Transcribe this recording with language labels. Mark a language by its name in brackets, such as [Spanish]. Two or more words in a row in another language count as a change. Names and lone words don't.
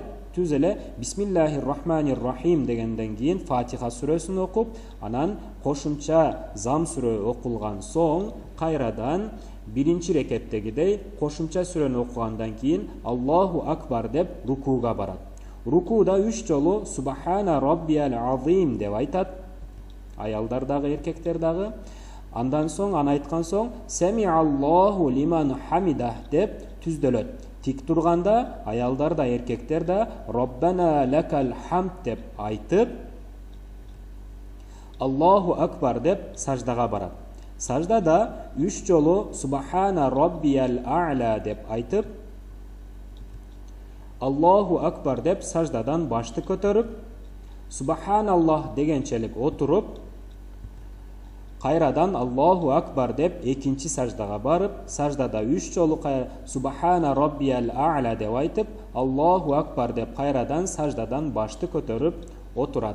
[Kyrgyz] Түз эле [Arabic] بسم الله الرحمن الرحيم [Kyrgyz] дегенден кийин Фатиха сүрөсүн окуп, анан кошумча зам сүрө окулган соң кайрадан биринчи рекеттегидей кошумча сүрөнү окугандан кийин [Arabic] الله أكبر [Kyrgyz] деп рукууга барат. Рукууда 3 жолу [Arabic] سبحان ربي العظيم [Kyrgyz] деп айтат. Аялдар дагы, эркектер дагы. Андан соң аны айткан соң [Arabic] سمع الله لمن حمده [Kyrgyz] деп түздөлөт. Тик турганда аялдар да, эркектер да [Arabic] ربنا لك الحمد [Kyrgyz] деп айтып [Arabic] الله أكبر [Kyrgyz] деп саждага барат. Саждада 3 жолу [Arabic] سبحان ربي الأعلى [Kyrgyz] деп айтып [Arabic] الله أكبر [Kyrgyz] деп саждадан башты көтөрүп Субханаллах дегенчелик отуруп кайрадан [Arabic] الله أكبر [Kyrgyz] деп экинчи саждага барып, саждада 3 жолу [Arabic] سبحان ربي الأعلى [Kyrgyz] деп айтып [Arabic] الله أكبر [Kyrgyz] деп кайрадан саждадан башты көтөрүп отурат.